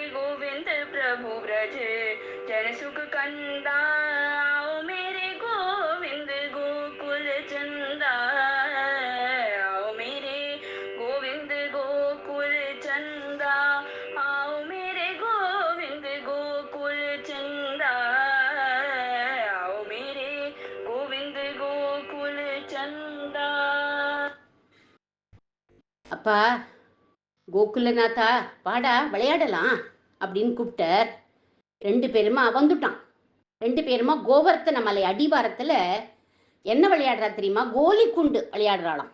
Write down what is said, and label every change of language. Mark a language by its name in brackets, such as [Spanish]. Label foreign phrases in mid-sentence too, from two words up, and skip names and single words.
[Hindi] गोविंद प्रभु ब्रज जन सुख कंदा आओ मेरे गोविंद गोकुल चंदा आओ मेरे गोविंद गोकुल चंदा आओ मेरे गोविंद गोकुल चंदा आओ मेरे गोविंद गोकुल चंदा. [Tamil] அப்பா கோகுலநாதா வாடா விளையாடலாம் அப்படின்னு கூப்பிட்டார். 2 பேருமா வந்துட்டான். 2 பேருமா கோவர்த்தன மலை அடிவாரத்துல என்ன விளையாடுறா தெரியுமா? கோலி குண்டு விளையாடுறாளாம்.